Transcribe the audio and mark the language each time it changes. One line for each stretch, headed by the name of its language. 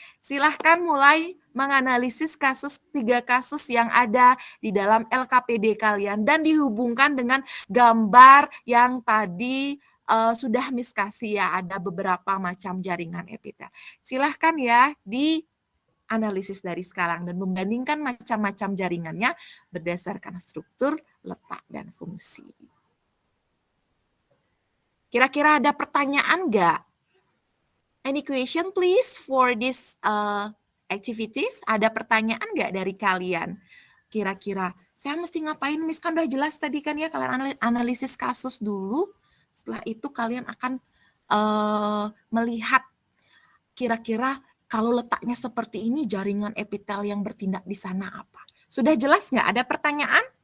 Indonesian: Silahkan mulai menganalisis 3 kasus yang ada di dalam LKPD kalian dan dihubungkan dengan gambar yang tadi sudah Miss kasih ya, ada beberapa macam jaringan epitel. Silahkan ya dianalisis dari sekarang dan membandingkan macam-macam jaringannya berdasarkan struktur, letak, dan fungsi. Kira-kira ada pertanyaan nggak?
English: Any question please for this activities?
Indonesian: Ada pertanyaan nggak dari kalian? Kira-kira saya mesti ngapain? Miss kan udah jelas tadi kan ya, kalian analisis kasus dulu. Setelah itu kalian akan melihat kira-kira kalau letaknya seperti ini jaringan epitel yang bertindak di sana apa. Sudah jelas nggak? Ada pertanyaan?